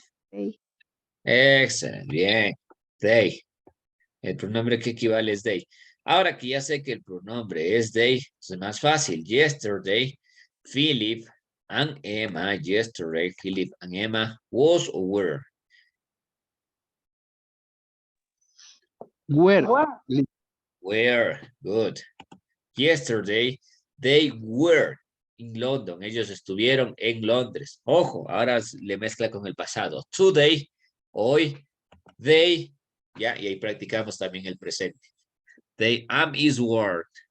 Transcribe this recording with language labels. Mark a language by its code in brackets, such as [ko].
[en] they. [es] Excelente, bien. They. El pronombre que equivale es they. Ahora que ya sé que el pronombre es they, es más fácil. [en] Yesterday, Philip and Emma. Yesterday, Philip and Emma was or were. Were. Were. Good. Yesterday, they were in London. [es] Ellos estuvieron en Londres. Ojo, ahora le mezcla con el pasado. Today, hoy, they ¿ya? Y ahí practicamos también el presente. [en] They am is word.